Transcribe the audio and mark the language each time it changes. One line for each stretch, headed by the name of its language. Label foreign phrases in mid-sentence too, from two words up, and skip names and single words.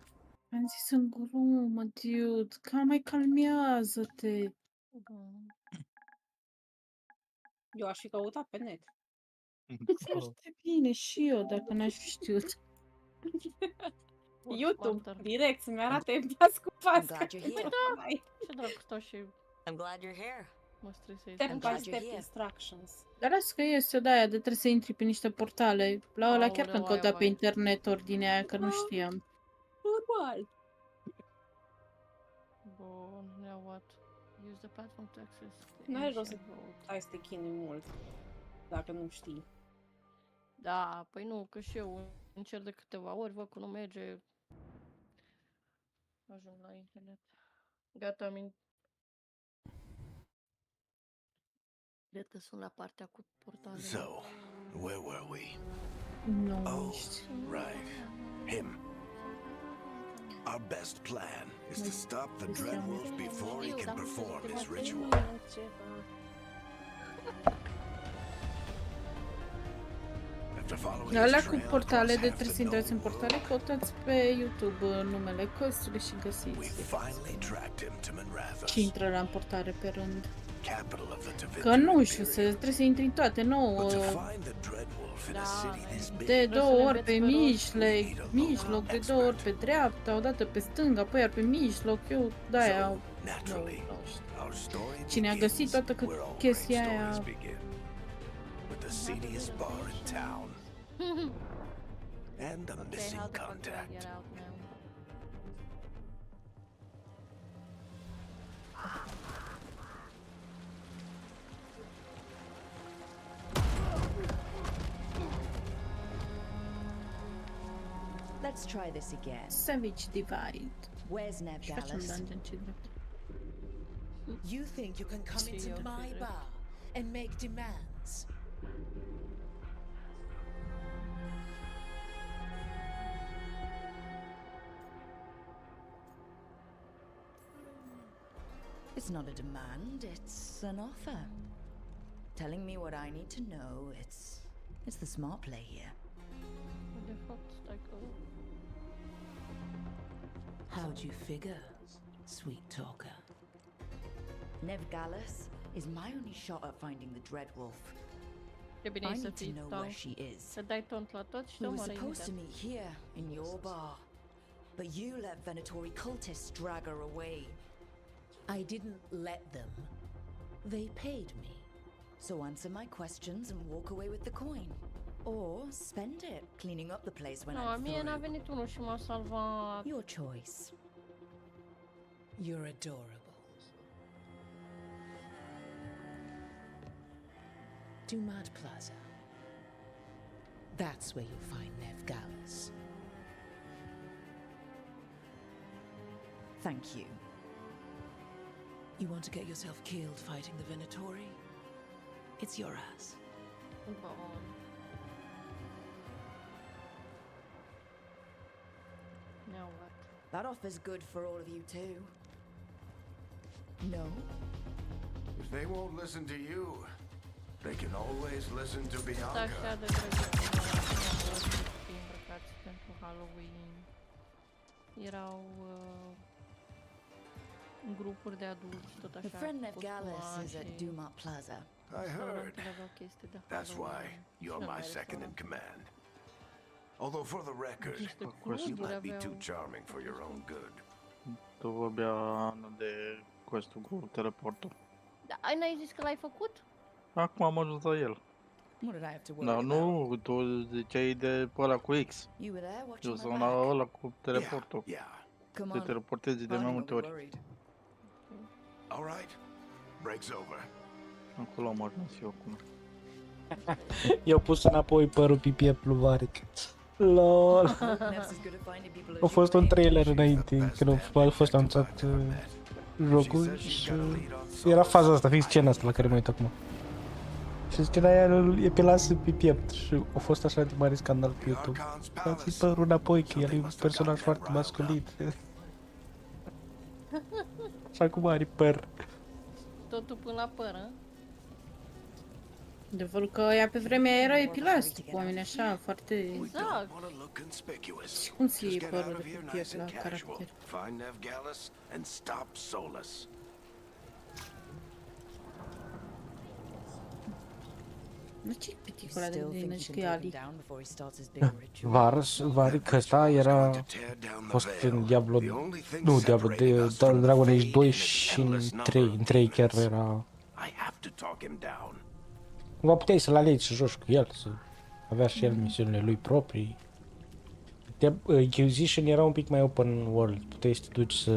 Romanian: Am zis în glumă, dude, mai calmează-te. Eu aș fi căutat pe net. Foarte bine și eu, dacă n-aș fi știut. YouTube, direct, să-mi arate pas cu pas.
English: I'm glad you're here.
Romanian: Ce dracu stau și
English: I'm glad you're here.
Romanian: mă stresez.
English: Step I'm by glad step you're here. instructions.
Romanian: Dar lasă că este o de-aia de trebuie să intri pe niște portale. La ăla chiar Aoleu, când căuta aia, pe vai. internet ordinea aia, că nu știam. Normal. Bun,
English: now what? Use the platform to access the
Romanian: N-are rost
English: ancient
Romanian: să
English: road.
Romanian: stai să te chinui mult. Dacă nu știi. Da, păi nu, că și eu încerc de câteva ori, văd că nu merge. Ajung la internet. Gata, am Iată, sunt la partea cu portalele.
English: So, where were we?
Romanian: Nu
English: Oh,
Romanian: ești.
English: right. Him. Our best plan is to stop the Dreadwolf before he can perform his ritual. After following his
Romanian: Alea cu
English: trail
Romanian: portale,
English: across
Romanian: de
English: half
Romanian: trebuie să
English: the
Romanian: intrați în
English: known
Romanian: portale,
English: world,
Romanian: căutați pe YouTube numele căsului și
English: we
Romanian: găsiți.
English: finally tracked him to Manrathas,
Romanian: Și intră la în portale pe rând.
English: capital of the
Romanian: Că
English: Tevinter
Romanian: nu știu,
English: Imperium.
Romanian: trebuie să intri în toate, nu
English: But to find the Dreadwolf in a
Romanian: Da,
English: city this big,
Romanian: de Trebuie să două le ori pe înveți pe rost. mijloc, de două ori pe dreapta, odată pe stânga, apoi iar pe mijloc, eu de-aia
English: So,
Romanian: nu
English: naturally,
Romanian: știu.
English: our story
Romanian: Cine a
English: begins
Romanian: găsit toată
English: where all
Romanian: chestia
English: great
Romanian: aia.
English: stories begin, with the seediest bar in town and a Okay, missing how the fuck do I contact. get out now? Let's try this again. Savage Divide. Where's Nev
Romanian: Și facem
English: Dallas?
Romanian: dungeon ce drept.
English: You think you can come See into your my favorite. bar and make demands? It's not a demand, it's an offer. Telling me what I need to know, it's the smart play here. What the fuck?
Romanian: Stai că...
English: How'd you figure, sweet talker? Nev Gallus is my only shot at finding the Dreadwolf.
Romanian: E bine
English: I
Romanian: să
English: need to
Romanian: fii
English: know
Romanian: tau.
English: where she is.
Romanian: Să dai tont la tot și te
English: We were
Romanian: omoară
English: supposed to
Romanian: imediat.
English: meet here, in your bar. But you let Venatori cultists drag her away. I didn't let them. They paid me. So answer my questions and walk away with the coin. Or spend it cleaning up the place when No, I'm
Romanian: mie n-a
English: through.
Romanian: venit unul și m-a salvat.
English: Your choice. You're adorable. Dumad Plaza. That's where you'll find Veilguard. Thank you. You want to get yourself killed fighting the Venatori? It's your ass. Bun. Now what? That offer's good for all of you too. No? If they won't listen to you, they can always listen to
Romanian: Sunt
English: Bianca.
Romanian: așa de drăguți îmbrăcați pentru Halloween. Erau grupuri de adulți, tot așa.
English: The friend
Romanian: cu
English: Veilguard
Romanian: costume
English: is at
Romanian: și
English: Dumad Plaza. I heard.
Romanian: restaurantele aveau chestii de
English: That's why
Romanian: Halloween.
English: you're
Romanian: Și
English: my
Romanian: la
English: second in
Romanian: restaurant.
English: command. Although for the record,
Romanian: Niște
English: you
Romanian: cluburi
English: might be too
Romanian: aveau.
English: charming for your own good.
Romanian: Tu abia Ana de questul cu teleportul. Da, ai n-ai zis că l-ai făcut? Acum am ajuns la el.
English: What did I have to worry
Romanian: Dar
English: about?
Romanian: nu, tu ziceai de ăla cu X.
English: You were there
Romanian: Eu
English: watching my
Romanian: sunt
English: back.
Romanian: la ăla cu teleportul.
English: Yeah. Come
Romanian: Te
English: on.
Romanian: teleportezi de mai
English: Hardly
Romanian: multe
English: will be
Romanian: ori.
English: worried. All right. Break's over.
Romanian: Acolo am ajuns eu acum. I-au pus înapoi părul pe piept lui Varic.
English: LOL. Never as good at finding people as
Romanian: A fost
English: you,
Romanian: un
English: eh?
Romanian: trailer înainte, când a fost anunțat jocul și era faza asta, fix scena asta la care mă uit acum. Și scena aia e pe lasă pe piept și a fost așa de mare scandal pe YouTube. Dați-i părul înapoi, că el e un personaj foarte masculin. Și acum are păr. Totul până la păr, hă? Adevărul că ea pe vremea era epilat cu oameni așa, foarte...
English: We
Romanian: Exact.
English: don't want to look conspicuous.
Romanian: Cum ți
English: Just
Romanian: iei
English: get
Romanian: părul
English: out
Romanian: de
English: of
Romanian: pe
English: here
Romanian: piept
English: nice
Romanian: la
English: and casual.
Romanian: caracter?
English: Find Veilguard and stop Solus.
Romanian: Nu ce-i piticul ăla de
English: Still
Romanian: găină
English: think
Romanian: și
English: you
Romanian: că e
English: can take him
Romanian: Ali?
English: down before he starts his big ritual.
Romanian: Varic ăsta era
English: Going to tear down the
Romanian: fost
English: veil.
Romanian: în Diablo,
English: The only thing
Romanian: nu Diablo,
English: separating
Romanian: de
English: us from the
Romanian: Dragon Age
English: Fade
Romanian: 2
English: is its
Romanian: și în
English: endless
Romanian: 3,
English: number
Romanian: în
English: of
Romanian: 3 chiar
English: demons.
Romanian: era...
English: I have to talk him down.
Romanian: Cumva puteai să-l alegi să joci cu el, să avea și el misiunile lui proprii. Inquisition era un pic mai
English: open world,
Romanian: puteai să te duci să...